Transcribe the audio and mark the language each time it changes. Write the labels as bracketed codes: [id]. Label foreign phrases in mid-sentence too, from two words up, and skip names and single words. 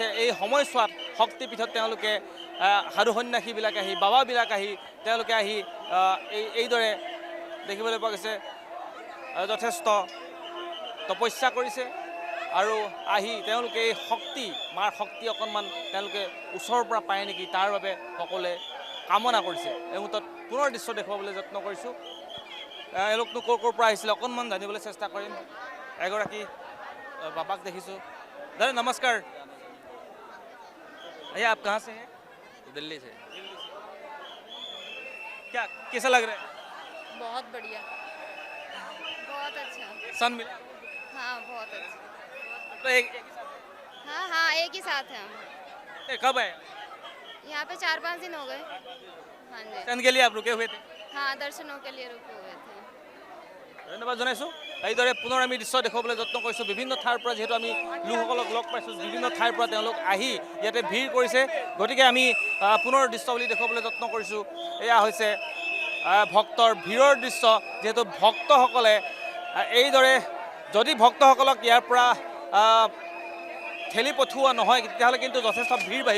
[as] এই সময়ছোৱাত শক্তিপীঠত তেওঁলোকে সাধু সন্যাসীবিলাক আহি, বাবাবিলাক আহি, তেওঁলোকে আহি এইদৰে দেখিবলৈ পোৱা গৈছে যথেষ্ট তপস্যা কৰিছে। আৰু আহি তেওঁলোকে এই মাৰ শক্তি অকণমান তেওঁলোকে ওচৰৰ পৰা পায় নেকি, তাৰ বাবে সকলোৱে কামনা কৰিছে। এই মুহূৰ্তত পুনৰ দৃশ্য দেখুৱাবলৈ যত্ন কৰিছোঁ। এওঁলোকনো ক'ৰ পৰা আহিছিলে অকণমান জানিবলৈ চেষ্টা কৰিম। এগৰাকী বাবাক দেখিছু। दादा नमस्कार। [hi] भैया आप कहाँ से हैं? दिल्ली से। क्या कैसा लग रहा है? बहुत बढ़िया, बहुत अच्छा। सन मिला? हाँ बहुत अच्छा। तो एक हाँ एक ही साथ हैं हम। कब आए? यहाँ पे 4-5 दिन हो गए। हाँ जी। दर्शन के लिए आप रुके हुए थे? हाँ दर्शनों के लिए रुके हुए थे। [as] ধন্যবাদ জনাইছোঁ। এইদৰে পুনৰ আমি দৃশ্য দেখুৱাবলৈ যত্ন কৰিছোঁ। বিভিন্ন ঠাইৰ পৰা যিহেতু আমি লোকসকলক লগ পাইছোঁ, বিভিন্ন ঠাইৰ পৰা তেওঁলোক আহি ইয়াতে ভিৰ কৰিছে। গতিকে আমি পুনৰ দৃশ্যৱলী দেখুৱাবলৈ যত্ন কৰিছোঁ। এয়া হৈছে ভক্তৰ ভিৰৰ দৃশ্য। যিহেতু ভক্তসকলে এইদৰে, যদি ভক্তসকলক ইয়াৰ পৰা ঠেলি পঠোৱা নহয়, তেতিয়াহ'লে কিন্তু যথেষ্ট ভিৰ বাঢ়িব।